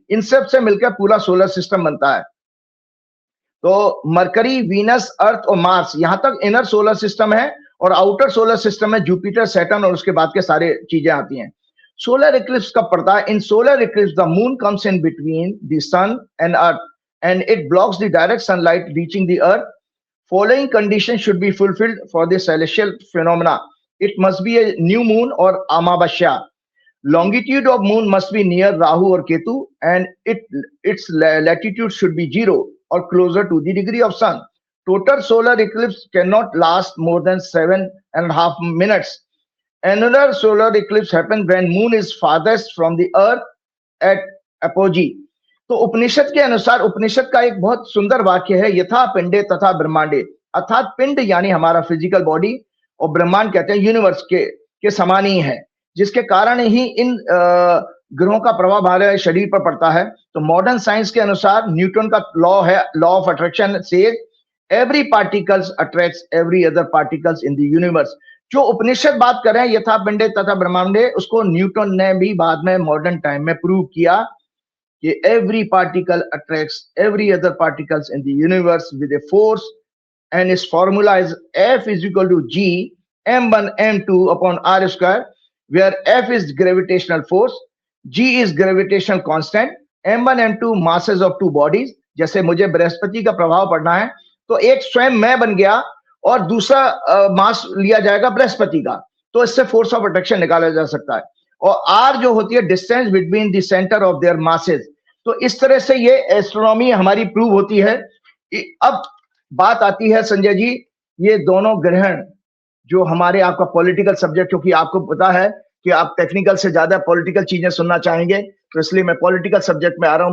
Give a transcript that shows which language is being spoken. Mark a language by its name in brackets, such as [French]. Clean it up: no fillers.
[Hindi] इन सब से मिलकर पूरा सोलर सिस्टम बनता है। तो मरकरी, वीनस, अर्थ और मार्स, यहां तक इनर सोलर सिस्टम है और आउटर सोलर सिस्टम में जुपिटर, सैटर्न और उसके बाद के सारे चीजें आती हैं। सोलर इक्लिप्स कब पड़ता है? [English] In solar eclipse the moon comes in between the sun and earth and it blocks the direct sunlight reaching the earth. Following conditions should be fulfilled for the celestial phenomena. It must be a new moon or amavasya. Longitude of moon must be near Rahu or Ketu and its latitude should be 0 or closer to the degree of sun. Total solar eclipse cannot last more than 7.5 minutes. Another solar eclipse happens when moon is farthest from the earth at apogee. [Hindi] तो उपनिषद के अनुसार, उपनिषद का एक बहुत सुंदर वाक्य है, यथा पिंडे तथा ब्रह्मांडे, अर्थात पिंड यानी हमारा फिजिकल बॉडी और ब्रह्मांड कहते हैं यूनिवर्स के समान ही है, जिसके कारण ही इन ग्रहों का प्रभाव हमारे शरीर पर पड़ता है। तो मॉडर्न साइंस के अनुसार न्यूटन का लॉ है, [English] Law of attraction says every particles attracts every other particles in the universe. [Hindi] जो उपनिषद बात कर रहे हैं यथा पिंडे तथा ब्रह्मांडे, उसको न्यूटन ने भी बाद में मॉडर्न टाइम में प्रूव किया कि [English] every particle attracts every other particles in the universe with a force, and its formula is F is equal to G m1 m2 upon r square, where F is gravitational force, G is gravitational constant, m1 m2 masses of two bodies। [Hindi] जैसे मुझे बृहस्पति का प्रभाव पढ़ना है तो एक स्वयं मैं बन गया और दूसरा मास लिया जाएगा बृहस्पति का, तो इससे फोर्स ऑफ अट्रैक्शन निकाला जा सकता है। और R जो होती है [English] Distance between the centre of their masses. [Hindi] तो इस तरह से ये एस्ट्रोनॉमी हमारी प्रूव होती है। अब बात आती है संजय जी, ये दोनों ग्रहण जो हमारे आपका पॉलिटिकल सब्जेक्ट, क्योंकि आपको पता है कि आप टेक्निकल से ज्यादा पॉलिटिकल चीजें सुनना चाहेंगे, तो इसलिए मैं पॉलिटिकल सब्जेक्ट में आ रहा हूं।